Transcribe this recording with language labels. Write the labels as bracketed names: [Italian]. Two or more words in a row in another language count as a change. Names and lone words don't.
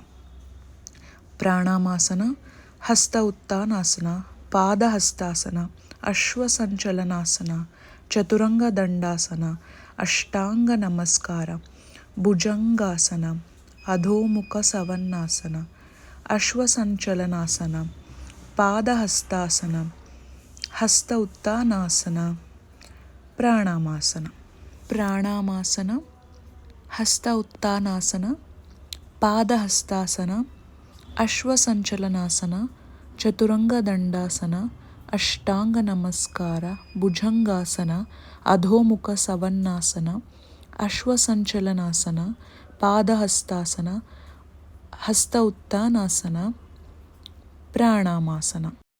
[Sanskrit] Pranamasana, Hasta Uttanasana, Pada Hastasana, Ashwasanchalanasana, Chaturanga Dandasana, Ashtanga Namaskara, Bhujangasana, Adho Mukha Savannasana, Ashwasanchalanasana, Pada Hastasana, Hasta Uttanasana, Pranamasana. Pranamasana, ಹಸ್ತ ಉತ್ಥಾನಾಸನ, ಪಾದಹಸ್ತಾಸನ, ಅಶ್ವಸಂಚಲನಾಸನ, ಚತುರಂಗ ದಂಡಾಸನ, ಅಷ್ಟಾಂಗ ನಮಸ್ಕಾರ, ಭುಜಂಗಾಸನ, ಅಧೋಮುಖ ಸವನ್ನಾಸನ, ಅಶ್ವಸಂಚಲನಾಸನ, ಪಾದಹಸ್ತಾಸನ, ಹಸ್ತ ಉತ್ಥಾನಾಸನ, ಪ್ರಾಣಾಮಾಸನ.